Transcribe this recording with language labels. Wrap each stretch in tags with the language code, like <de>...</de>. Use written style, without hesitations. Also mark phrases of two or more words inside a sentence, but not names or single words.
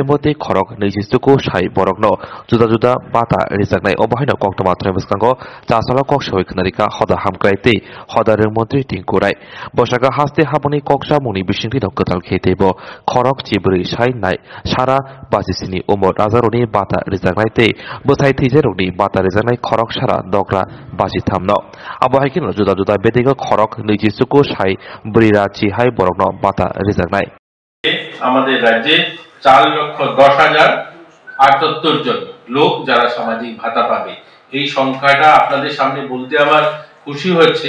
<trp>mate khorok nejistuko shai borokno juda bata rijaknai obahaino koktamathre buskango chasala koksoi khnarika hoda hamkraite hoda rengmantri tingkurai bosaka haste haboni koksa muni bishingti nokkatal khetebo khorok chibri shai nai sara basisini umor azaroni bata rijaknaite bothai thijeroni bata rijaknai khorok সারা দগরা বাজি থামনো আবহাইকিন জুদা বেদিগো খরক নৈজিসুকো সাই বরিরা চিহাই বরকনো বাতা রিজাকনাই</trp> <bn>আমাদের রাজ্যে 4,10,078 জন লোক যারা সামাজিক ভাতা পাবে এই সংখ্যাটা আপনাদের সামনে বলতে আমার খুশি হচ্ছে।</bn>